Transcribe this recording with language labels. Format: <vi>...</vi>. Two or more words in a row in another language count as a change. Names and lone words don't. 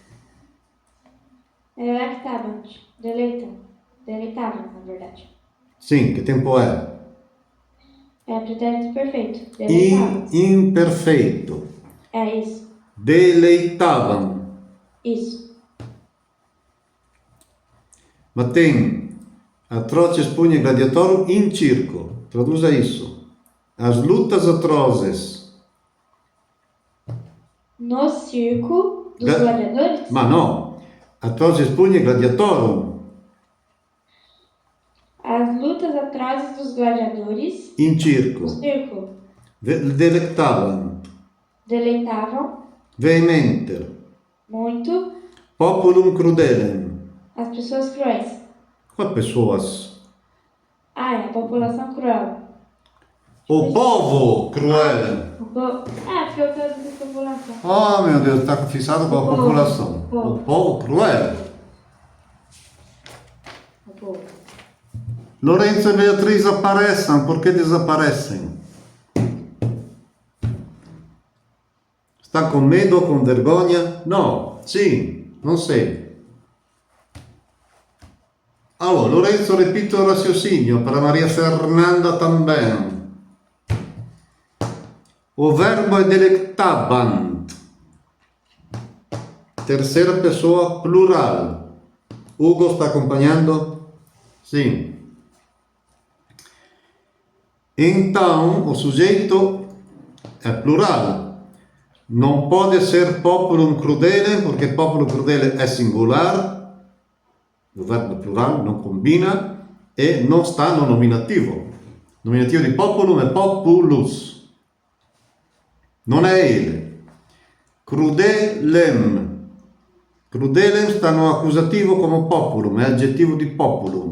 <pt>Deleitavam, na verdade. Sim, que tempo é? É pretérito perfeito. Deleitavam. Imperfeito. É isso. Deleitavam. Isso. Mas tem atroces pugne gladiatorum in circo. Traduza isso. As lutas atrozes. No circo dos Ga- gladiadores?</pt> <it>Ma no.</it> <la>Atroces pugne gladiatorum</la> <pt>As lutas atrozes dos gladiadores in no circo. circo Delectavam. deleitavam Vehementer. muito</pt> <la>Populum crudelem.</la> <pt>as pessoas cruéis. Qual pessoas? Ah, é a população cruel. O povo cruel. Porque eu traduzi população. Oh meu Deus, está fixado com a O povo. população. O povo. O povo cruel. O povo. Lorenzo e Beatriz apareçam. Por que desaparecem?</pt> <it>Sta con medo o con vergogna? No, sì, non sei. Allora, Lorenzo repite il raciocinio para Maria Fernanda também.</it> <pt>O verbo è delectabant. Terceira pessoa plural. Hugo sta acompanhando? Sim. Então, o sujeito è plural.</pt> <it>Non</it> <pt>pode ser</pt> <it>populum crudele, perché popolo crudele è singular.</it> <pt>O verbo plural non combina e non sta no nominativo.</pt> <it>Il nominativo di populum è populus. Non è ele. Crudelem. Crudelem sta no accusativo come populum, è aggettivo di populum.</it>